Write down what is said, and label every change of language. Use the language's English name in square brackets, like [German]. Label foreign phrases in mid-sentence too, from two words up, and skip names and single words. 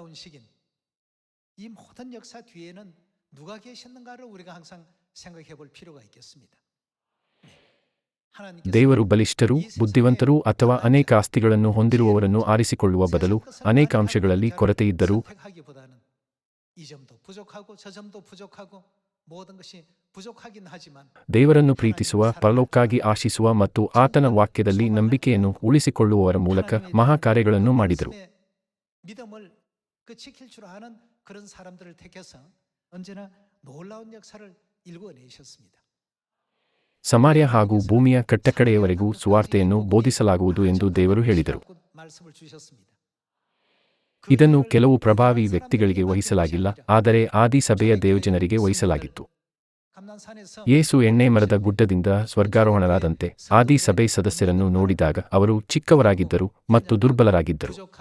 [Kannada] ದೇವರು ಬಲಿಷ್ಠರು, ಬುದ್ಧಿವಂತರು ಅಥವಾ ಅನೇಕ ಆಸ್ತಿಗಳನ್ನು ಹೊಂದಿರುವವರನ್ನು ಆರಿಸಿಕೊಳ್ಳುವ ಬದಲು ಅನೇಕ ಅಂಶಗಳಲ್ಲಿ ಕೊರತೆಯಿದ್ದರೂ ದೇವರನ್ನು ಪ್ರೀತಿಸುವ, ಪರಲೋಕಕ್ಕಾಗಿ ಆಶಿಸುವ ಮತ್ತು ಆತನ ವಾಕ್ಯದಲ್ಲಿ ನಂಬಿಕೆಯನ್ನು ಉಳಿಸಿಕೊಳ್ಳುವವರ ಮೂಲಕ ಮಹಾಕಾರ್ಯಗಳನ್ನು ಮಾಡಿದರು. [Korean] 그 지킬 줄 아는 그런 사람들을 택해서 언제나 놀라운 역사를 일궈내셨습니다. [Kannada] ಸಮಾರ್ಯ ಹಾಗೂ ಭೂಮಿಯ ಕಟ್ಟಕಡೆಯವರೆಗೂ ಸುವಾರ್ತೆಯನ್ನು ಬೋಧಿಸಲಾಗುವುದು ಎಂದು ದೇವರು ಹೇಳಿದರು. [Korean] 말씀을 주셨습니다. [Kannada] ಇದನ್ನು ಕೆಲವು ಪ್ರಭಾವಿ ವ್ಯಕ್ತಿಗಳಿಗೆ ವಹಿಸಲಾಗಿಲ್ಲ, ಆದರೆ ಆದಿ ಸಭೆಯ ದೇವಜನರಿಗೆ ವಹಿಸಲಾಗಿತ್ತು. ಯೇಸು ಎಣ್ಣೆ ಮರದ ಗುಡ್ಡದಿಂದ ಸ್ವರ್ಗಾರೋಹಣರಾದಂತೆ ಆದಿ ಸಭೆ ಸದಸ್ಯರನ್ನು ನೋಡಿದಾಗ ಅವರು ಚಿಕ್ಕವರಾಗಿದ್ದರು ಮತ್ತು ದುರ್ಬಲರಾಗಿದ್ದರು.